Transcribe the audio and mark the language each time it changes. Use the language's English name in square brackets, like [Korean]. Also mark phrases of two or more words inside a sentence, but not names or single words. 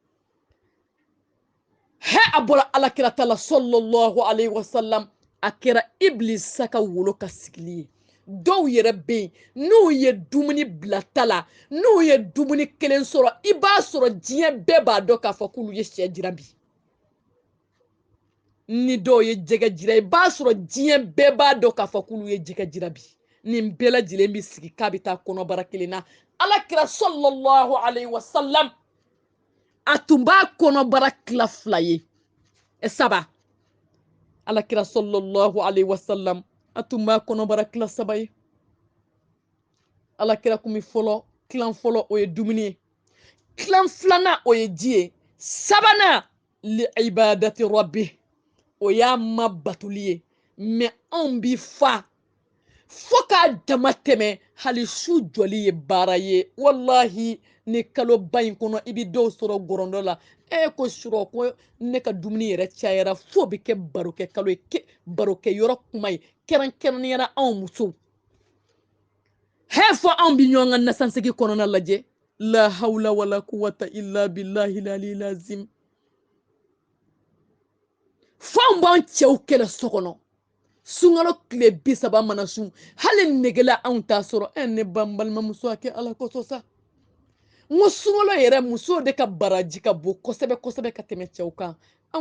[Bambara] hɛ a bɔra alakira ta la [Arabic] صلى الله عليه وسلم [Bambara] a kɛra iblisa ka wolo ka sigili ye dɔw yɛrɛ bɛ yen n'u ye dumuni bila ta la n'u ye dumuni kelen sɔrɔ i b'a sɔrɔ diɲɛ bɛɛ b'a dɔn k'a fɔ k'olu ye sɛ jira bi ni dɔw ye jɛgɛ jira i b'a sɔrɔ diɲɛ bɛɛ b'a dɔn k'a fɔ k'olu ye jɛgɛ jira bi nin bɛɛ lajɛlen bi sigi k'a bɛ taa kɔnɔbara kelen na alakira [Arabic] صلى الله عليه وسلم [Bambara] a tun b'a kɔnɔbara tila 2 ye 3 alakira [Arabic] صلى الله عليه وسلم [Bambara] a tun b'a kɔnɔbara tila 3 ye alakira kun bɛ kilan fɔlɔ o ye dumuni ye kilan 2nan o ye ji ye 3nan [Arabic] لعبادة ربي [Bambara] o y'a ma batuli ye mais anw bi fa fo k'a dama tɛmɛ hali su jɔli ye baara ye wallahi ni kalo ba in kɔnɔ i bi dɔw sɔrɔ gɔrɔndɔ la ko surɔ ko ne ka dumuni yɛrɛ cayara fo bi kɛ barokɛ kalo ye barokɛ yɔrɔ kuma ye kɛrɛnkɛrɛnniyara anw musow hɛ fɔ anw bi ɲɔgɔn ka nasansigi kɔnɔna lajɛ [Arabic] لا حول ولا قوة إلا بالله العلي العظيم [Bambara] fo anw b'an cɛw kɛlɛ so kɔnɔ sunkalo tile 30 mana sun hali negela anw t'a sɔrɔ ne balimamuso a kɛ ala kosɔn sa n ko sunkalo yɛrɛ musow de ka baraji ka bon kosɛbɛ kosɛbɛ ka tɛmɛ cɛw kan anw